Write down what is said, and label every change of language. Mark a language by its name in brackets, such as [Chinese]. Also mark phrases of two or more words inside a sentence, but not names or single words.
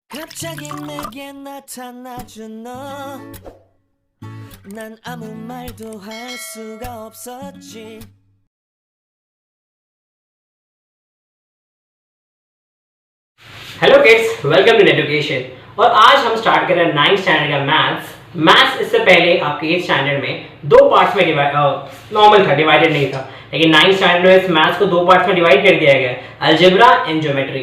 [Korean] 갑자기 내게 나타나준 너, 난 아무 말도 할 수가 없었지. [English] Hello kids, welcome to education. [Hindi] और आज हम स्टार्ट कर रहे हैं [English] 9th standard [Hindi] का मैथ्स। इससे पहले आपके [English] 8th standard [Hindi] में दो पार्ट्स में नॉर्मल था, डिवाइडेड नहीं था, लेकिन [English] 9th standard [Hindi] में मैथ्स को दो पार्ट्स में डिवाइड कर दिया गया, [English] algebra and geometry.